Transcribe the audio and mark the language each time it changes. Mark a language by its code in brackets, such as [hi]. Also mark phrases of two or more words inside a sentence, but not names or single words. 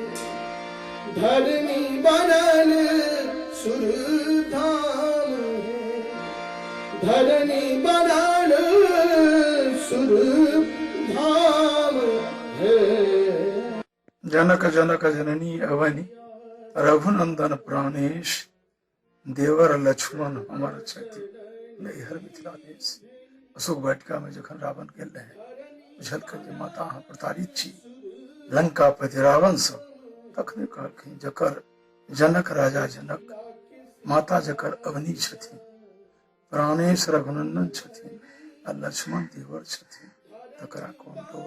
[mai] धरनी बनल सुर धाम है, धरनी बनल सुर धाम है। जनक जनक जननी अवनी, रघुनंदन प्राणेश, देवर लक्ष्मण हमर छथि नैहर मिथिला देश। अशोक वाटिका में जखन रावण गेल रहे, बुझलखिन जे माता अहाँ प्रताड़ित छी लंका पति रावण सब, तखने कहलखिन जकर जनक राजा जनक, माता जकर अवनी छथिन, प्राणेश रघुनंदन छथिन आ लक्ष्मण देवर छथिन, तकरा कौन डोर।